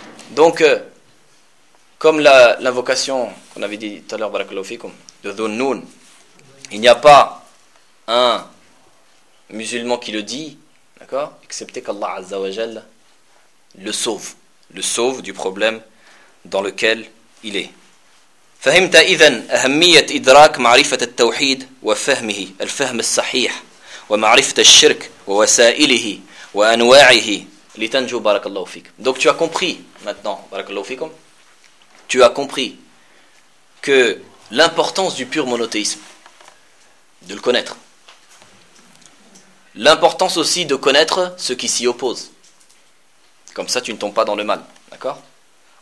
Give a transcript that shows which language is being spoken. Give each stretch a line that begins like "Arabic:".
French: Donc, comme l'invocation qu'on avait dit tout à l'heure,
Arabic: barakallahu fikum,
French: de ذو النون, il n'y a pas un musulman qui le dit, d'accord, excepté qu'Allah Azza wa Jal le sauve du problème dans lequel il est.
Arabic: فهمت إذن أهمية إدراك معرفة التوحيد وفهمه الفهم الصحيح ومعرفة الشرك ووسائله وأنواعه لتنجو بارك الله فيكم.
French: Donc tu as compris maintenant,
Arabic: بارك الله فيكم.
French: Tu as compris que l'importance du pur monothéisme, de le connaître, l'importance aussi de connaître ceux qui s'y opposent. Comme ça, tu ne tombes pas dans le mal. D'accord ?